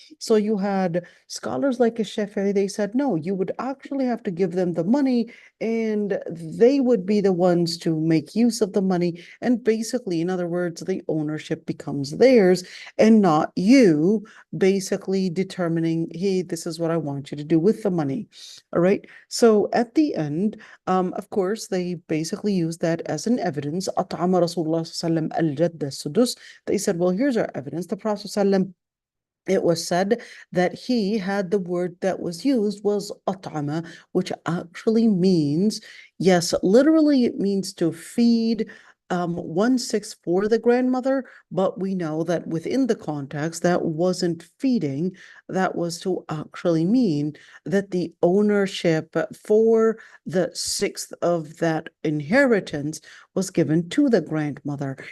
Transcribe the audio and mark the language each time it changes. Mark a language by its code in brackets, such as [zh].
[en] So you had scholars like Shafi'i, they said, no, you would actually have to give them the money and they would be the ones to make use of the money. And basically, in other words, the ownership becomes theirs and not you basically determining, hey, this is what I want you to do with the money. All right. So at the end, of course, they basically used that as an evidence. [ar] أطعم رسول الله صلى الله عليه وسلم الجد السدس. [en] They said, well, here's our evidence. The Prophet ﷺ, it was said that he had the word that was used was at'ama, which actually means, yes, literally it means to feed 1/6 for the grandmother, but we know that within the context that wasn't feeding, that was to actually mean that the ownership for the 1/6 of that inheritance was given to the grandmother.